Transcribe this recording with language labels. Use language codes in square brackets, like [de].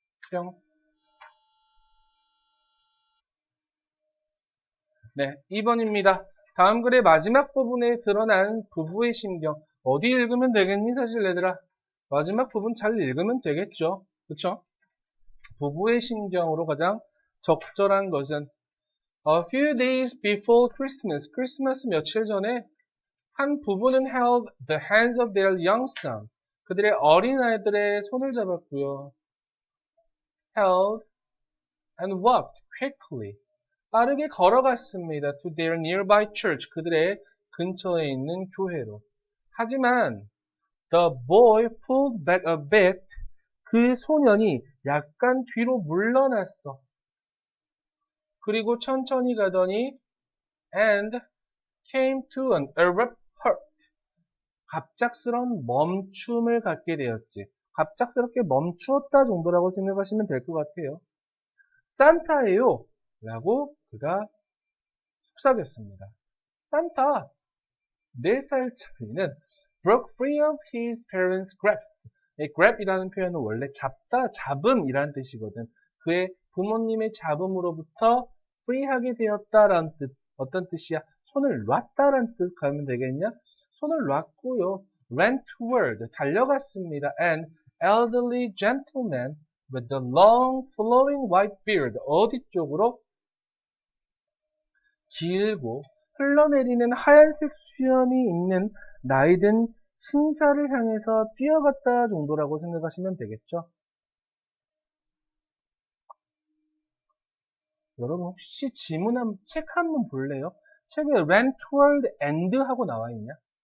[ko] 뿅. 네, 2번입니다. 다음 글의 마지막 부분에 드러난 부부의 심경. 어디 읽으면 되겠니, 사실 얘들아? 마지막 부분 잘 읽으면 되겠죠. 그쵸? 부부의 심경으로 가장 적절한 것은 [en] A few days before Christmas, [ko] 크리스마스 며칠 전에 한 부부는 [en] held the hands of their young son. [ko] 그들의 어린아이들의 손을 잡았고요. [en] held and walked quickly. [ko] 빠르게 걸어갔습니다. [en] to their nearby church. [ko] 그들의 근처에 있는 교회로. 하지만 [en] the boy pulled back a bit. [ko] 그 소년이 약간 뒤로 물러났어. 그리고 천천히 가더니 [en] and came to an abrupt halt. [ko] 갑작스런 멈춤을 갖게 되었지. 갑작스럽게 멈추었다 정도라고 생각하시면 될 것 같아요. 산타예요 라고 그가 속삭였습니다. 산타 4살짜리는 [en] broke free of his parents' grasp. [ko] grab이라는 표현은 원래 잡다, 잡음이라는 뜻이거든. 그의 부모님의 잡음으로부터 free하게 되었다라는 뜻. 어떤 뜻이야? 손을 놨다라는 뜻 가면 되겠냐? 손을 놨고요. [en] ran toward, [ko] 달려갔습니다. [en] An elderly gentleman with a long flowing white beard. [ko] 어디 쪽으로? 길고 흘러내리는 하얀색 수염이 있는 나이든 신사를 향해서 뛰어갔다 정도라고 생각하시면 되겠죠. 여러분 혹시 지문 책 한번 볼래요? 책에 [en] ran toward and [ko] 하고 나와 있냐?